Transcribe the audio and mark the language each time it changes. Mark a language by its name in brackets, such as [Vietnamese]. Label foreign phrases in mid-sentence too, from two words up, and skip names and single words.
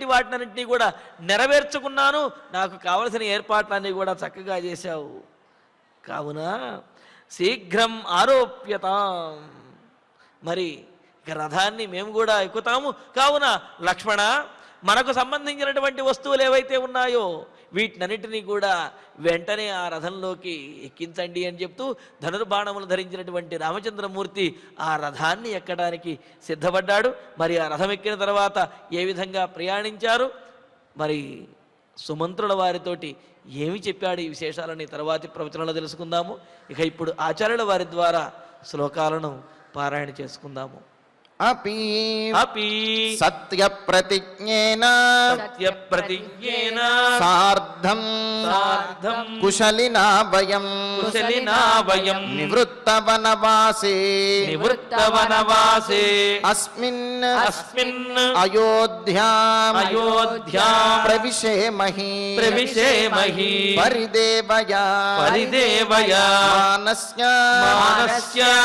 [Telugu] వాటినన్నింటినీ కూడా నెరవేర్చుకున్నాను, నాకు కావలసిన ఏర్పాట్లన్నీ కూడా చక్కగా చేశావు, కావున [Sanskrit] శీఘ్రం ఆరోప్యతాం, [Telugu] మరి ఇక రథాన్ని మేము కూడా ఎక్కుతాము, కావున లక్ష్మణ మనకు సంబంధించినటువంటి వస్తువులు ఏవైతే ఉన్నాయో వీటినన్నిటినీ కూడా వెంటనే ఆ రథంలోకి ఎక్కించండి అని చెప్తూ ధనుర్బాణములు ధరించినటువంటి రామచంద్రమూర్తి ఆ రథాన్ని ఎక్కడానికి సిద్ధపడ్డాడు. మరి ఆ రథం ఎక్కిన తర్వాత ఏ విధంగా ప్రయాణించారు, మరి సుమంత్రుల వారితోటి ఏమి చెప్పాడు, ఈ విశేషాలని తర్వాతి ప్రవచనంలో తెలుసుకుందాము. ఇక ఇప్పుడు ఆచార్యుల వారి ద్వారా శ్లోకాలను పారాయణ చేసుకుందాము. [Sanskrit] अपि अपि सत्यप्रतिज्ञेन सत्यप्रतिज्ञेन सार्धं कुशलिना वयं निवृत्तवनवासे अस्मिन् अयोध्याम् प्रविशेमहि परिदेवया मानस्य